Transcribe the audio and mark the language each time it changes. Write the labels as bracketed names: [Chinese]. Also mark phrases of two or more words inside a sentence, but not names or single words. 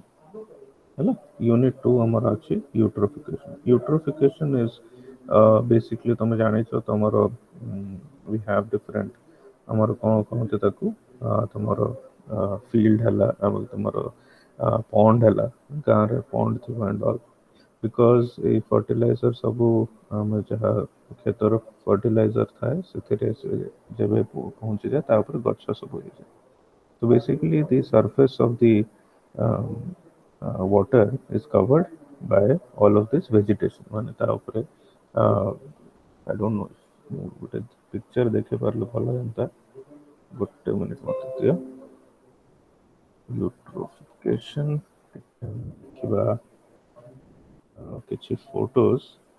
[Odia] ହେଲା यूनिट 2 ଆମର ଅଛି यूट्रोफिकेशन. [English] eutrophication is basically [Odia] ତମେ ଜାଣିଛ ତମର [English] we have different [Odia] ଆମର କ'ଣ କହନ୍ତି ତାକୁ ତମର ଫିଲ୍ଡ ହେଲା ଏବଂ ତମର ପଣ୍ଡ ହେଲା ଗାଁରେ ପଣ୍ଡ ଥିବ [English] and all because [Odia] ଏଇ ଫର୍ଟିଲାଇଜର ସବୁ ଆମେ ଯାହା କ୍ଷେତର ଫର୍ଟିଲାଇଜର ଥାଏ ସେଥିରେ ସେ ଯେବେ ପହଞ୍ଚିଯାଏ ତା ଉପରେ ଗଛ ସବୁ ହେଇଯାଏ. [English] So basically the surface of the um, water is covered by all of this vegetation. [Odia] ମାନେ ତା ଉପରେ [English] I don't know [Odia] ମୁଁ ଗୋଟେ ପିକ୍ଚର ଦେଖିପାରିଲେ ଭଲ ହୁଅନ୍ତା. ଗୋଟେ ମିନିଟ୍ ମୋତେ ଦିଅ. ୟୁଟ୍ରୋଫିକେସନ୍ ଦେଖିବା କିଛି ଫଟୋଜ.